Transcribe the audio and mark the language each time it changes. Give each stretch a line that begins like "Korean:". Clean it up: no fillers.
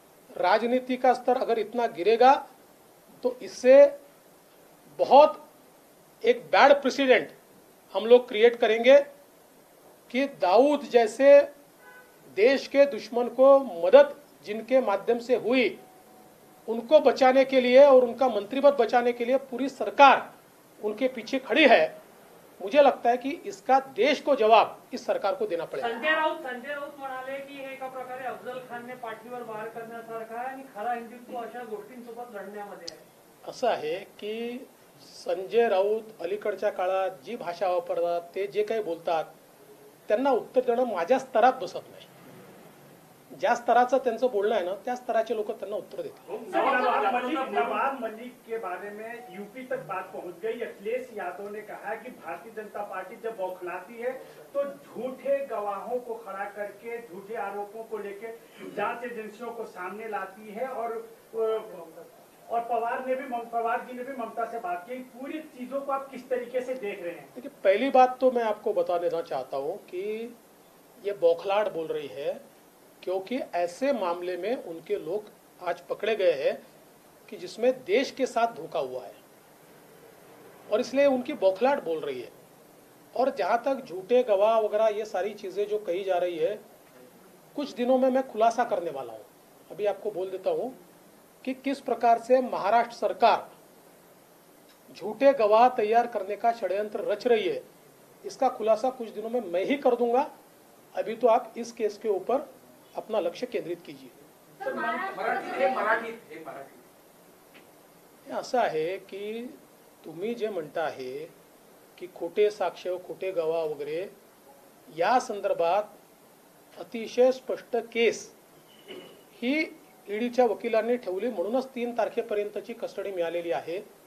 Hindi: राजनीति का स्तर अगर इतना गिरेगा तो इससे बहुत एक बैड प्रेसिडेंट हम लोग क्रिएट करेंगे कि दाऊद जैसे देश के दुश्मन को मदद जिनके माध्यम से हुई उनको बचाने के लिए और उनका मंत्री पद बचाने के लिए पूरी सरकार उनके पीछे खड़ी है, मुझे लगता है कि इसका देश को जवाब इस सरकार को देना पड़ेगा।
Marathi: संजय राऊत म्हणाले की हे एका प्रकारे अफजल खानने पाठीवर वार करण्यासारखं आहे आणि खरा हिंदुत्व अशा गोष्टींसोबत लढण्यामध्ये आहे। असं आहे की संजय राऊत अलीकडच्या काळात जी भाषा वापरतात, ते जे काही बोलतात, त्यांना उत्तर देणं माझ्या स्तरात बसत नाही। ज्या स्तराचं त्यांचं बोलणं आहे ना, त्या स्तराचे लोक त्यांना उत्तर देतात।
Hindi: नवाब मलिक के बारे में यूपी तक बात पहुंच गई। अखिलेश यादव ने कहा कि भारतीय जनता पार्टी जब बौखलाती है तो झूठे गवाहों को खड़ा करके झूठे आरोपों को लेकर जांच एजेंसियों को सामने लाती है। और पवार जी ने भी ममता से बात की। पूरी चीजों को आप किस तरीके से देख रहे हैं? देखिए, पहली बात तो मैं आपको बता देना चाहता हूं कि ये बौखलाहट बोल रही है, क्योंकि ऐसे मामले में उनके लोग आज पकड़े गए हैं कि जिसमें देश के साथ धोखा हुआ है, और इसलिए उनकी बौखलाहट बोल रही है। और जहां तक झूठे गवाह वगैरह ये सारी चीजें जो कही जा रही है, कुछ दिनों में मैं खुलासा करने वाला हूं। अभी आपको बोल देता हूं कि किस प्रकार से महाराष्ट्र सरकार झूठे गवाह तैयार करने का षड्यंत्र रच रही है। इसका खुलासा कुछ दिनों में मैं ही कर दूंगा। अभी तो आप इस केस के ऊपर अपना लक्ष्य केंद्रित कीजिए।
Marathi: असं आहे की तुम्ही जे म्हणता आहे की खोटे साक्ष, खोटे गवाह वगैरे, या संदर्भात अतिशय स्पष्ट केस ही ईडीच्या वकिलांनी ठेवली, म्हणूनच 3 तारखेपर्यंतची कस्टडी मिळालेली आहे।